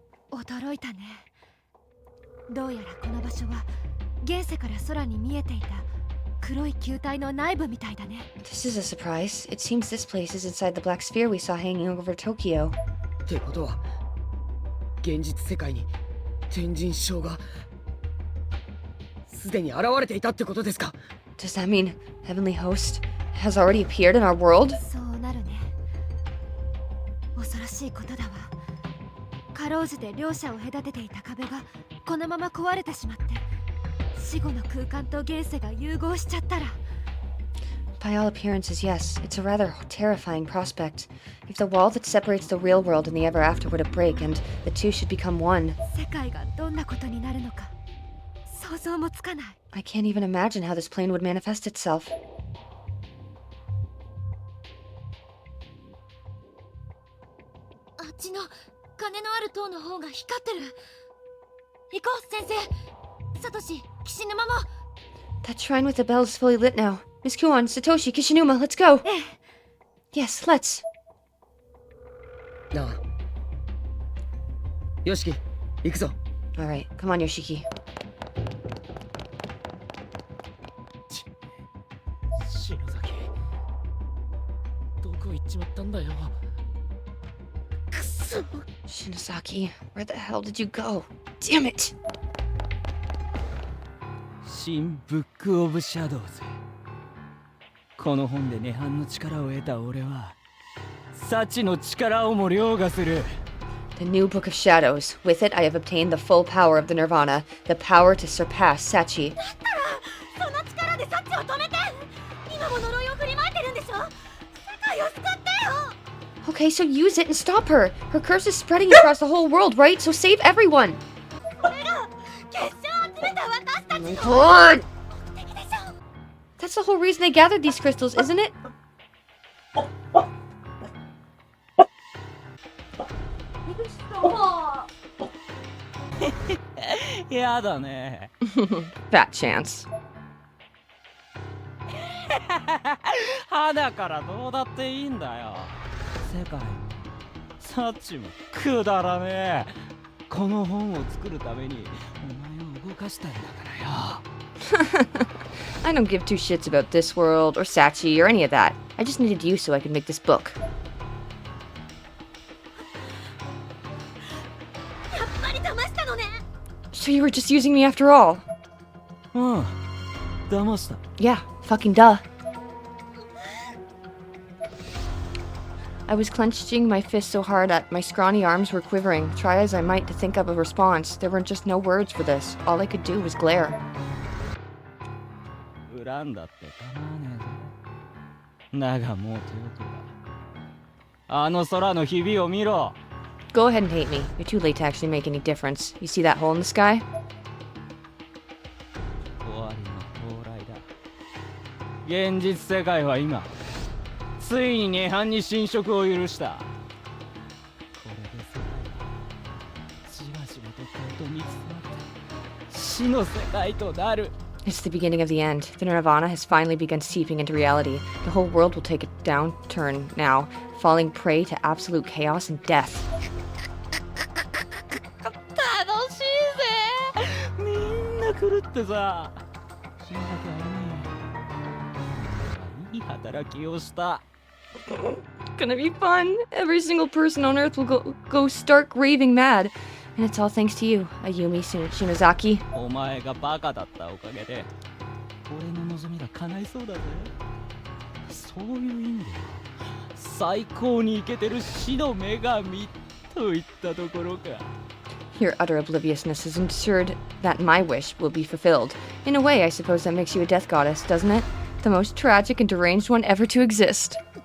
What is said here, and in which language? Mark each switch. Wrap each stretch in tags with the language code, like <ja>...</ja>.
<ja>驚いたねどうやらこの場所は現世から空に見えていた黒い球体の内部みたいだね</ja> <en>This is a surprise. It seems this place is inside the black sphere we saw hanging over Tokyo.</en> <ja>ってことは現実世界に天神将がすでに現れていたってことですか。</ja> <en>Does that mean Heavenly Host has already appeared in our world?</en> <ja>そうなるね。恐ろしいことだわ。かろうじて両者を隔てていた壁がこのまま壊れてしまって、死後の空間と現世が融合しちゃったら。</ja> <en>By all appearances, yes. It's a rather terrifying prospect. If the wall that separates the real world and the ever after were to break, and the two should become one.</en> <ja>世界がどんなことになるのか想像もつかない。</ja> <en>I can't even imagine how this plane would manifest itself.</en> <ja>あっちの金のある塔の方が光ってる。行こう、先生。サトシ、岸沼も。</ja> <en>That shrine with the bell is fully lit now. Miss Kuon, Satoshi, Kishinuma, let's go! Yes, let's.</en> <ja>なあ。よしき、行くぞ。</ja> <en>Alright, come on, Yoshiki.</en> <ja>篠崎。どこ行っちまったんだよ。くそ。</ja> <en>Shinosaki, where the hell did you go? Damn it!</en> <ja>新ブック・オブ・シャドウズ。この本で涅槃の力を得た俺は幸の力をも凌駕する。</ja> <en>The new Book of Shadows. With it, I have obtained the full power of the Nirvana, the power to surpass Sachi.</en> <ja>その力でサッチを止めて。今も呪いを振りまいてるんでしょ。世界を救ってよ。</ja> <en>Okay, so use it and stop her. Her curse is spreading across the whole world, right? So save everyone.</en> <ja>これが結晶を集めた私たちの</ja> <en>God!</en> <ja>目的でしょ。</ja> <en>That's the whole reason they gathered these crystals, isn't it?</en> <ja>やだね。</ja> <en>Fat chance.</en> <ja>花からどうだっていいんだよ。世界もサッチもくだらねえ。この本を作るためにお前を動かしたんだからよ。</ja> <en>I don't give two shits about this world, or Sachi, or any of that. I just needed you so I could make this book.</en> <ja>やっぱり騙したのね。</ja> <en>So you were just using me after all?</en> <ja>うん、騙した。</ja> <en>Yeah, fucking duh. I was clenching my fist so hard that my scrawny arms were quivering. Try as I might to think of a response, there were just no words for this. All I could do was glare.</en> <ja>恨んだって構わねえぞ。だがもう手遅れだ。あの空のひびを見ろ。</ja> <en>Go ahead and hate me. You're too late to actually make any difference. You see that hole in the sky?</en> <ja>終わりの到来だ。現実世界は今ついに涅槃に侵食を許した。これで世界はじわじわと本当に詰まって死の世界となる。</ja> <en>It's the beginning of the end. The Nirvana has finally begun seeping into reality. The whole world will take a downturn now, falling prey to absolute chaos and death.</en> <ja>楽しいぜ。みんな狂ってさ。死んだけはね。いい働きをした。</ja> <en>Gonna be fun. Every single person on Earth will go stark raving mad. And it's all thanks to you, Ayumi Shinozaki.</en> <ja>お前がバカだったおかげで俺の望みが叶いそうだぜ。そういう意味では最高にイケてる死の女神といったところか。</ja> <en>Your utter obliviousness has ensured that my wish will be fulfilled. In a way, I suppose that makes you a death goddess, doesn't it? The most tragic and deranged one ever to exist.</en>